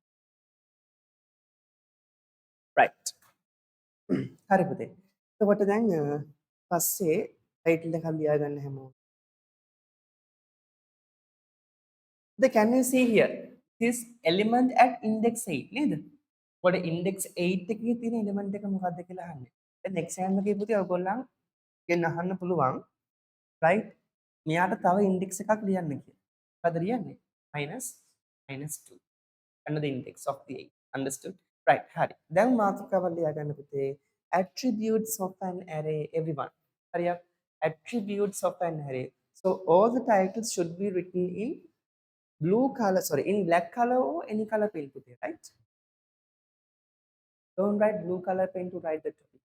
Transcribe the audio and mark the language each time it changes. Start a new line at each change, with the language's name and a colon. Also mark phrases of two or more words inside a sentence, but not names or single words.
Sinhala: right. හරි පුතේ. එතකොට දැන් පස්සේ ටයිටල් එකක් ලියා ගන්න හැමෝම.
English: Can you see here? This element at index 8 නේද?
Sinhala: ඔයාලට index 8 එකේ තියෙන element එක මොකක්ද කියලා අහන්නේ. දැන් exam එකේ පුතේ ඔයගොල්ලන්ගෙන් අහන්න පුළුවන් right? මෙයාට තව index එකක් ලියන්න කියලා. මොකද ලියන්නේ? -2.
English: Another index of the 8. Understood? Right.
Sinhala: හරි. දැන් මාතෘකාව ලියා ගන්න පුතේ.
English: Attributes of an array everyone. හරියක්? Attributes of an array. So all the titles should be written in blue color, sorry, in black color or any color pen putih, right? Don't write blue color pen to write the topic.